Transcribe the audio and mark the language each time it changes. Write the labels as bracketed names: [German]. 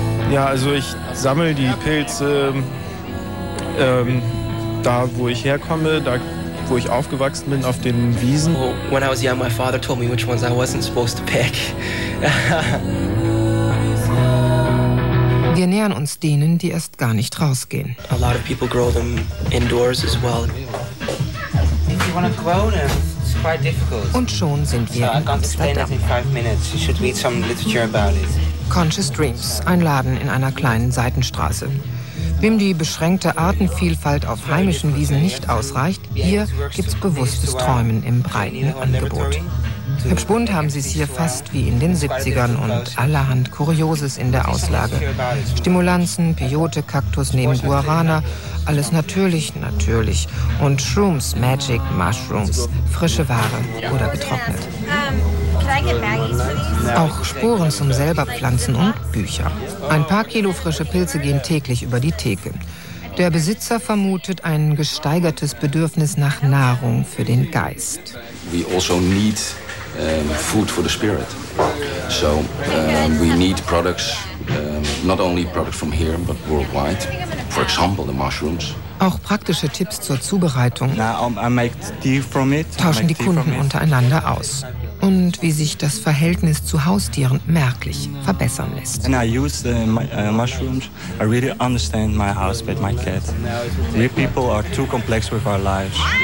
[German] Ja, also ich sammle die Pilze, da, wo ich herkomme, da, wo ich aufgewachsen bin, auf den Wiesen. [English] When I was young, my father told me which ones I wasn't supposed to pick. [German] Wir nähern uns denen, die erst gar nicht rausgehen. [English] A lot of people grow them indoors as well. If you want to grow them, it's quite difficult. [German] Und schon sind wir in Amsterdam. [English] In 5 minutes, you should read some literature about it. [German] Conscious Dreams, ein Laden in einer kleinen Seitenstraße. Wem die beschränkte Artenvielfalt auf heimischen Wiesen nicht ausreicht, hier gibt's bewusstes Träumen im breiten Angebot. Hübsch bunt haben sie es hier fast wie in den 70ern und allerhand Kurioses in der Auslage. Stimulanzen, Peyote, Kaktus neben Guarana, alles natürlich, natürlich. Und Shrooms, Magic, Mushrooms, frische Ware oder getrocknet. Auch Sporen zum Selberpflanzen und Bücher. Ein paar Kilo frische Pilze gehen täglich über die Theke. Der Besitzer vermutet ein gesteigertes Bedürfnis nach Nahrung für den Geist. [English] We also need food for the spirit. So we need products, not only products from here, but worldwide. For example, the mushrooms. [German] Auch praktische Tipps zur Zubereitung tauschen die Kunden untereinander aus. Und wie sich das Verhältnis zu Haustieren merklich verbessern lässt. [English] And I use the mushrooms. I really understand my house with my cat. We people are too complex with our lives.